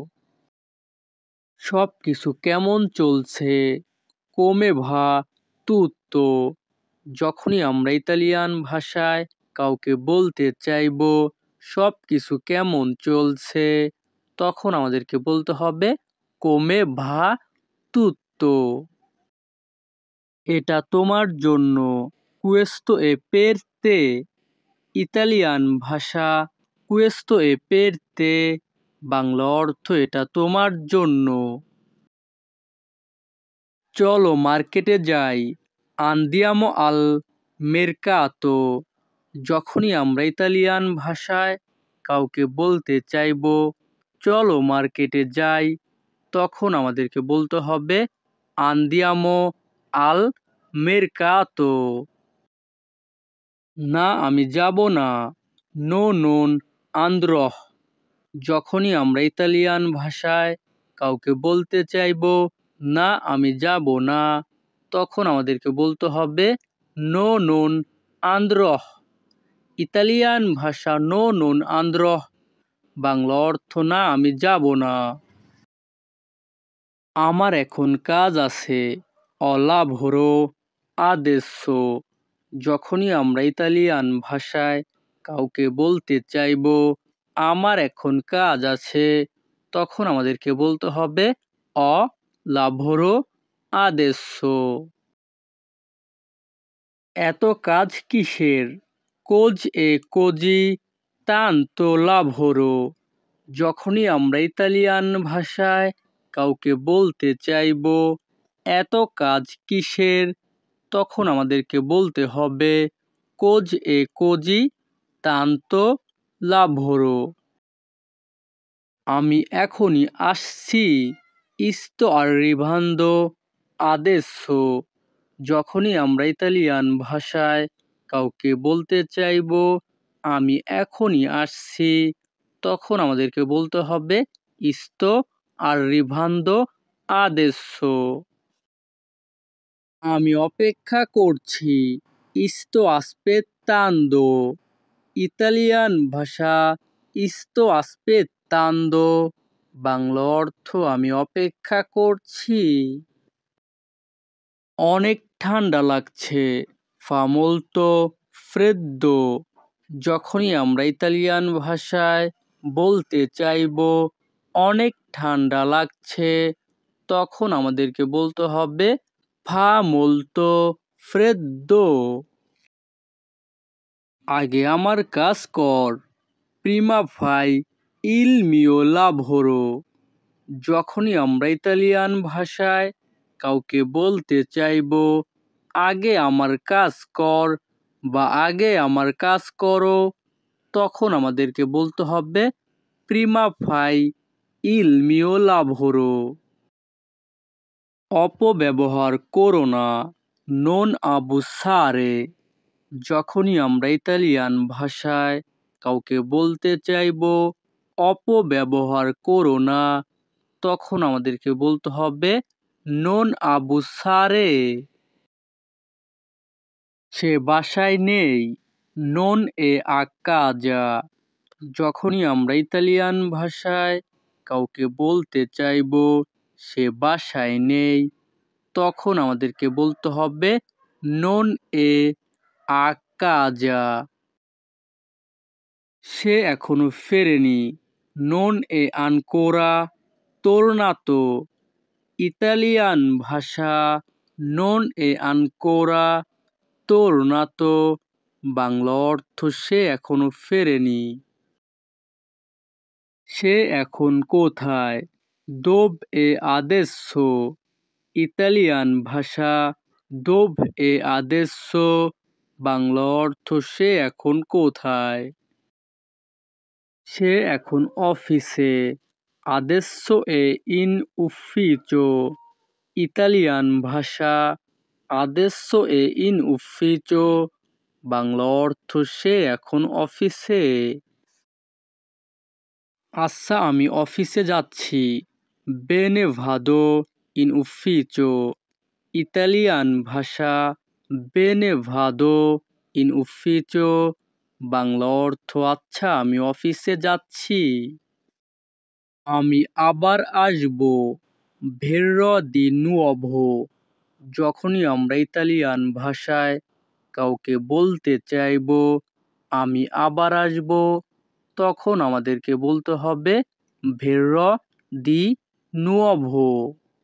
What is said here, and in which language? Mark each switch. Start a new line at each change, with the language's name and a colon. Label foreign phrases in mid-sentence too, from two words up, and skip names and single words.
Bangla: সব কিছু কেমন চলছে,
Italian: come va tutto।
Bangla: যখনই আমরা ইতালিয়ান ভাষায় কাউকে বলতে চাইব সব কিছু কেমন চলছে, তখন আমাদেরকে বলতে হবে
Italian: come va tutto।
Bangla: এটা তোমার জন্য,
Italian: questo è per te।
Bangla: ইতালিয়ান ভাষা
Italian: questo è per te,
Bangla: বাংলা অর্থ এটা তোমার জন্য। চলো মার্কেটে যাই,
Italian: andiamo al mercato।
Bangla: যখনই আমরা ইতালিয়ান ভাষায় কাউকে বলতে চাইব চলো মার্কেটে যাই, তখন আমাদেরকে বলতে হবে
Italian: andiamo al mercato।
Bangla: না আমি যাব না,
Italian: no non andrò।
Bangla: যখনই আমরা ইতালিয়ান ভাষায় কাউকে বলতে চাইব না আমি যাব না, তখন আমাদেরকে বলতে হবে
Italian: no non andrò।
Bangla: ইতালিয়ান ভাষা
Italian: no non andrò,
Bangla: বাংলা অর্থ না আমি যাব না। আমার এখন কাজ আছে,
Italian: ho lavoro adesso।
Bangla: যখনই আমরা ইতালিয়ান ভাষায় কাউকে বলতে চাইব আমার এখন কাজ আছে, তখন আমাদেরকে বলতে হবে
Italian: ho lavoro adesso।
Bangla: এত কাজ কিসের,
Italian: cos'è così tanto lavoro।
Bangla: যখনই আমরা ইতালিয়ান ভাষায় কাউকে বলতে চাইব এত কাজ কিসের, তখন আমাদেরকে বলতে হবে
Italian: cos'è così tanto lavoro।
Bangla: আমি এখনই আসছি।
Italian: sto arrivando adesso।
Bangla: যখনই আমরা ইতালিয়ান ভাষায় কাউকে বলতে চাইবো আমি এখনই আসছি, তখন আমাদেরকে বলতে হবে
Italian: sto arrivando adesso।
Bangla: আমি অপেক্ষা করছি।
Italian: sto aspettando।
Bangla: ইতালিয়ান ভাষা
Italian: sto aspettando,
Bangla: বাংলা অর্থ আমি অপেক্ষা করছি। অনেক ঠান্ডা লাগছে।
Italian: fa molto freddo।
Bangla: যখনই আমরা ইতালিয়ান ভাষায় বলতে চাইবো অনেক ঠান্ডা লাগছে, তখন আমাদেরকে বলতে হবে
Italian: fa molto freddo।
Bangla: আগে আমার কাজ কর।
Italian: prima fai il mio lavoro।
Bangla: যখনই আমরা ইতালিয়ান ভাষায় কাউকে বলতে চাইবো আগে আমার কাজ কর বা আগে আমার কাজ করো, তখন আমাদেরকে বলতে হবে
Italian: prima fai il mio lavoro।
Bangla: অপব্যবহার করো না।
Italian: non abusare।
Bangla: যখনই আমরা ইতালিয়ান ভাষায় কাউকে বলতে চাইবো অপব্যবহার করো না, তখন আমাদেরকে বলতে হবে
Italian: non abusare।
Bangla: সে বাসায় নেই।
Italian: non è a casa।
Bangla: যখনই আমরা ইতালিয়ান ভাষায় কাউকে বলতে চাইবো সে বাসায় নেই, তখন আমাদেরকে বলতে হবে
Italian: non è a casa।
Bangla: সে এখনো ফেরেনি।
Italian: non è ancora tornato।
Bangla: ইতালিয়ান ভাষা
Italian: non è ancora tornato,
Bangla: বাংলা অর্থ সে এখনো ফেরেনি। সে এখন কোথায়?
Italian: dove adesso।
Bangla: ইতালিয়ান ভাষা
Italian: dove adesso,
Bangla: বাংলা অর্থ সে এখন কোথায়? সে এখন অফিসে।
Italian: adesso è in ufficio।
Bangla: ইতালিয়ান ভাষা
Italian: adesso è in ufficio,
Bangla: বাংলা অর্থ সে এখন অফিসে। আচ্ছা আমি অফিসে যাচ্ছি।
Italian: bene vado in ufficio।
Bangla: ইতালিয়ান ভাষা
Italian: bene vado in ufficio,
Bangla: বাংলা অর্থ আচ্ছা আমি অফিসে যাচ্ছি। আমি আবার আসবো।
Italian: verrò di nuovo।
Bangla: যখনই আমরা ইতালিয়ান ভাষায় কাউকে বলতে চাইবো আমি আবার আসবো, তখন আমাদেরকে বলতে হবে
Italian: verrò di nuovo।